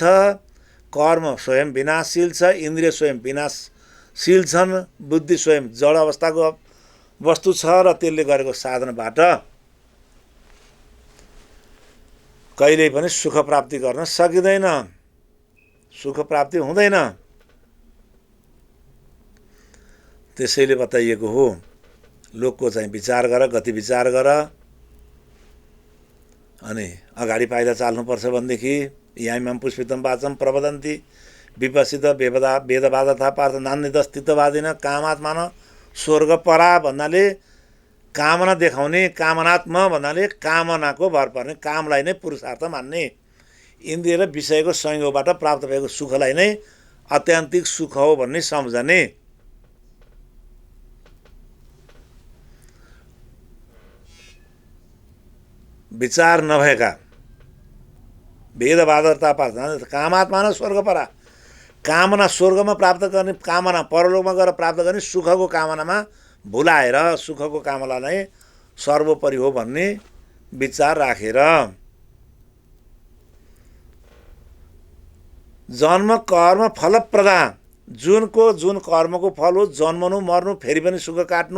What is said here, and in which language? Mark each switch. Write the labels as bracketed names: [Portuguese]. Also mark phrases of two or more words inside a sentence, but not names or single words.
[Nepali] कर्म स्वयं विनाशशील छ, इन्द्रिय स्वयं विनाशशील छन्, बुद्धि स्वयं जड अवस्थाको वस्तु छ र त्यसले गरेको साधनबाट कहिल्यै पनि सुख प्राप्ति गर्न सकिँदैन, सुख प्राप्ति हुँदैन। त्यसैले बताइएको हो लोकको चाहिँ विचार गर, गति विचार गर, अनि अगाडि पाइला चाल्नुपर्छ भनेदेखि [Sanskrit] याइमाम पुष्पितम वाचम प्रवदन्ति विपश्चित वेदवाद तथा पार्थ नान्यदस्तित्ववादिन कामात्मान स्वर्ग परा [Nepali] भन्नाले कामना देखाउने, कामनात्म भन्नाले कामनाको भर पर्ने, कामलाई नै पुरुषार्थ मान्ने, इन्द्रिय र विषयको संयोगबाट प्राप्त भएको सुखलाई नै आत्यन्तिक सुख हो भन्ने सम्झने। विचार नभएका [Sanskrit] वेदवादता पार्थ कामात्मा न स्वर्ग परा [Nepali] कामना स्वर्गमा प्राप्त गर्ने, कामना परलोकमा गएर प्राप्त गर्ने, सुखको कामनामा भुलाएर सुखको कामना नै सर्वोपरि हो भन्ने विचार राखेर [Sanskrit] जन्म कर्म फलप्रदा [Nepali] जुन कर्मको फल हो जन्मनु मर्नु फेरि पनि सुख काट्नु।